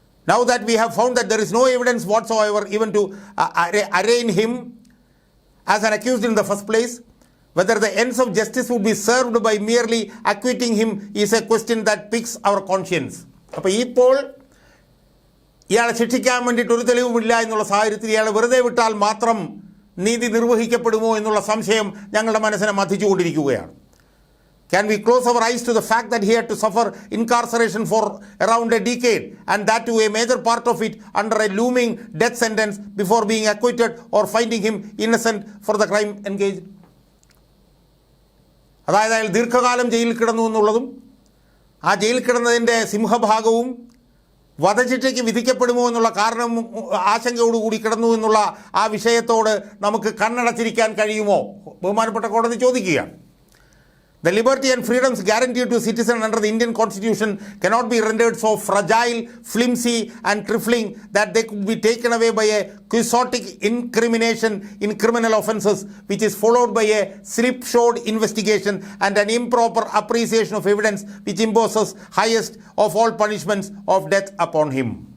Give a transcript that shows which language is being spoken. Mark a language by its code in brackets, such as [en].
[en] Now that we have found that there is no evidence whatsoever even to arraign him as an accused in the first place, whether the ends of justice would be served by merely acquitting him is a question that piques our conscience. [ml] അപ്പോൾ ഇപ്പോൾ ഇയാളെ ശിക്ഷിക്കാൻ വേണ്ടിയിട്ട് ഒരു തെളിവുമില്ല എന്നുള്ള സാഹചര്യത്തിൽ ഇയാളെ വെറുതെ വിട്ടാൽ മാത്രം നീതി നിർവഹിക്കപ്പെടുമോ എന്നുള്ള സംശയം ഞങ്ങളുടെ മനസ്സിനെ മഥിച്ചുകൊണ്ടിരിക്കുകയാണ്. [en] Can we close our eyes to the fact that he had to suffer incarceration for around a decade and that to a major part of it under a looming death sentence before being acquitted or finding him innocent for the crime engaged? [ml] അതായത് അയാൾ ദീർഘകാലം ജയിലിൽ കിടന്നു എന്നുള്ളതും ആ ജയിലിൽ കിടന്നതിൻ്റെ സിംഹഭാഗവും വധശിക്ഷയ്ക്ക് വിധിക്കപ്പെടുമോ എന്നുള്ള കാരണം ആശങ്കയോടുകൂടി കിടന്നു എന്നുള്ള ആ വിഷയത്തോട് നമുക്ക് കണ്ണടച്ചിരിക്കാൻ കഴിയുമോ? ബഹുമാനപ്പെട്ട കോടതി ചോദിക്കുകയാണ്. [en] The liberty and freedoms guaranteed to citizens under the Indian Constitution cannot be rendered so fragile, flimsy and trifling that they could be taken away by a quixotic incrimination in criminal offences which is followed by a slipshod investigation and an improper appreciation of evidence which imposes highest of all punishments of death upon him.